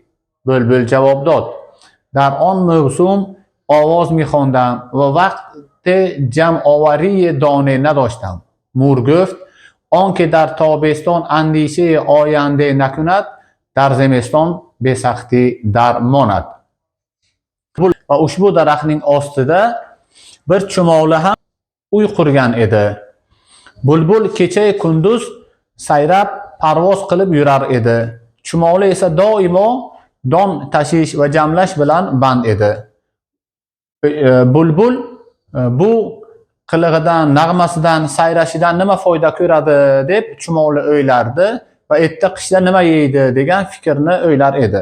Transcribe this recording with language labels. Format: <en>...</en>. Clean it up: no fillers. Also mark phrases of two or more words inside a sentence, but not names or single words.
<fa>بلبل جواب داد در آن موسم آواز می خواندم و وقت جمع آوری دانه نداشتم. مور گفت آنکه در تابستان اندیشه آینده نکند در زمستان به سختی درماند.</fa> <uz>و ushbu daraxtning ostida bir chumoli ham uy qurgan edi. Bulbul kecha kunduz sayrab parvoz qilib yurar edi. Chumoli esa doimo don tashish va jamlash bilan band edi. Bulbul bu qilig'idan, nag'masidan, sayrashidan nima foyda ko'radi deb chumoli o'ylardi va erta qishda nima yeydi degan fikrni o'ylar edi.</uz>